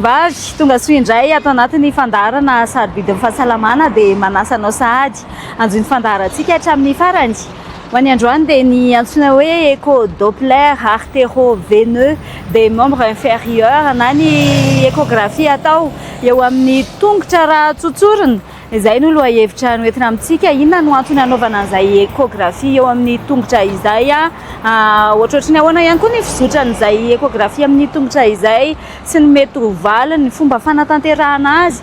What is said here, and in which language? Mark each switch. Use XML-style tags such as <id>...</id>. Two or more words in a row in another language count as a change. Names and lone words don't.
<mg>vavy tonga soa indray ato anatin'ny fandarana sarobidy amin'ny fahasalamana dia manasa anao sahady anjo ny fandarantsika hatramin'ny farany. Ho an'ny androany dia ny antsoina hoe</mg> <fr>écho-doppler artéro-veineux des membres inférieurs</fr> <mg>na ny échographie atao eo amin'ny tongotra raha tsotsorina. Izay no loha hevitra noentina amintsika, inona no antony anaovana an'izay échographie eo amin'ny tongotra izay ohatrohatry ny ahoana ihany koa ny fizotran'izay échographie amin'ny tongotra izay sy ny mety ho valiny ny fomba fanatanterahana azy.</mg>